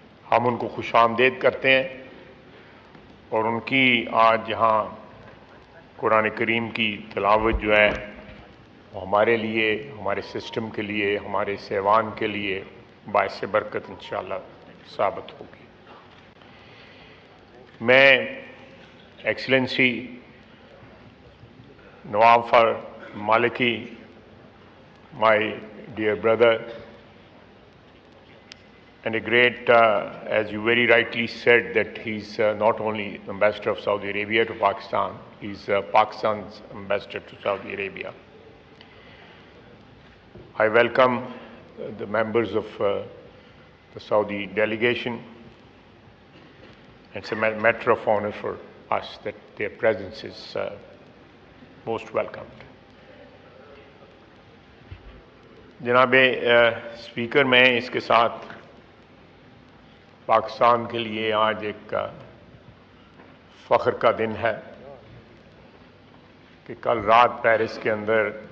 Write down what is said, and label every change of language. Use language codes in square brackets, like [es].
[ur] ہم ان کو خوش آمدید کرتے ہیں اور ان کی آج یہاں قرآن کریم کی تلاوت جو ہے وہ ہمارے لیے ہمارے سسٹم کے لیے ہمارے سیوان کے لیے باعث برکت انشاءاللہ ثابت ہوگی. [en] میں excellency Nawaf Maliki my dear brother and a great, as you very rightly said, that he's not only ambassador of Saudi Arabia to Pakistan, he's Pakistan's ambassador to Saudi Arabia. I welcome the members of the Saudi delegation. It's a matter of honor for us that their presence is most welcomed. [ur] جناب speaker میں اس کے ساتھ پاکستان کے لیے آج ایک فخر کا دن ہے کہ کل رات پیرس کے اندر